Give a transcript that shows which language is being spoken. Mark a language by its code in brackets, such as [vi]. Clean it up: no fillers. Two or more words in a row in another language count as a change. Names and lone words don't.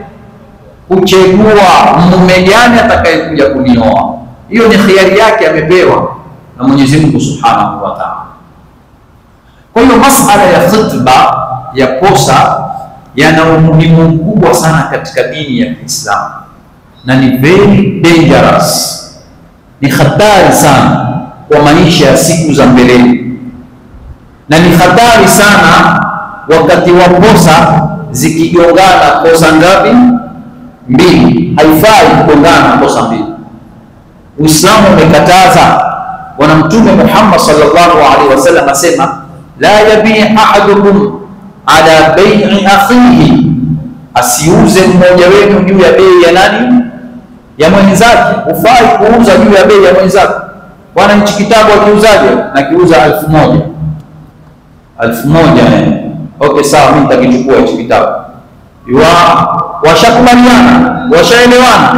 [sw] Kuchagua mume gani atakayekuja kunioa. Hiyo ni khiari yake, amepewa na Mwenyezi Mungu [ar] سبحانه وتعالى. [sw] Kwa hiyo masala ya khitba ya kosa yana umuhimu mkubwa sana katika dini ya Kiislamu, na ni [en] very dangerous, [sw] ni hatari sana kwa maisha ya siku za mbeleni, na ni hatari sana wakati wa kosa zikigongana. Kosa ngapi? Mbili. Haifai kugongana kosa mbili. Uislamu umekataza. Bwana Mtume Muhammad [ar] صلى الله عليه وسلم [sw] asema, [ar] لا يبع أحدكم على بيع أخيه, [sw] asiuze mmoja wenu juu ya bei ya nani? Ya mwenzake. Hufai kuuza juu ya bei ya mwenzake. Bwana, hichi kitabu akiuzaje? Na kiuza 1000. 1000 okay, sawa, mimi nitakichukua hichi kitabu. Washakubaliana, washaelewana.